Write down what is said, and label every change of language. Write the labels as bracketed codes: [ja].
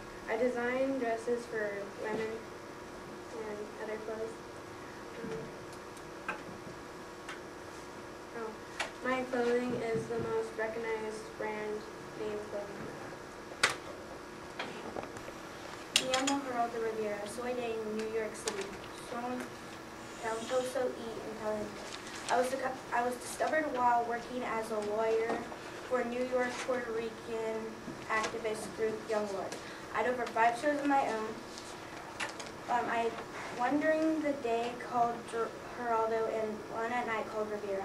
[en] I designed dresses for women and other clothes. My clothing is the most recognized brand name clothing. [es] Me llamo Geraldo Rivera. Soy de New York City. Soy talentoso y inteligente. [en] I was discovered while working as a lawyer for New York Puerto Rican activist group Young Blood. I had over 5 shows of my own. I one during the day called Geraldo and one at night called Rivera.